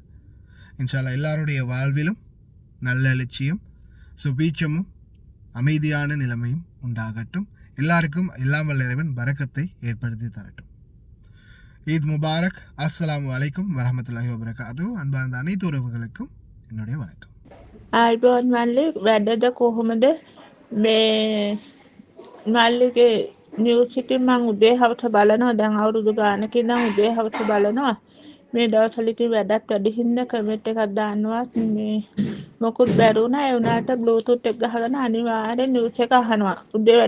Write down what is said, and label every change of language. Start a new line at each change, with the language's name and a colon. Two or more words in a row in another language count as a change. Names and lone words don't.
Arabic: إن شاء الله
Tamil: எல்லாருடைய வாழ்விலும் நல்ல எழுச்சியும் சுபீட்சமும் அமைதியான நிலைமையும் உண்டாகட்டும். எல்லாருக்கும் எல்லாம் வல்ல இறைவன் பரக்கத்தை ஏற்படுத்தி தரட்டும்.
Arabic: عيد مبارك. السلام عليكم ورحمة الله وبركاته.
Tamil: அன்பார்ந்த அனைத்து உறவுகளுக்கும் என்னுடைய வணக்கம்.
Sinhala: ආයිබෝන් මල්ලි වැඩද කොහොමද මේ මල්ලිගේ නිවුස් ඉතින් මං උදේ හවස බලනවා දැන් අවුරුදු ගානකින් නම් උදේ හවස බලනවා මේ දවස්වල ඉතින් වැඩත් වැඩි හින්දා කමෙන්ට් එකක් දාන්නවත් මේ මොකුත් බැරුණා ඒ වුණාට බ්ලූටූත් එක ගහගෙන අනිවාර්යෙන් නිවුස් එක අහනවා උදේ වැඩ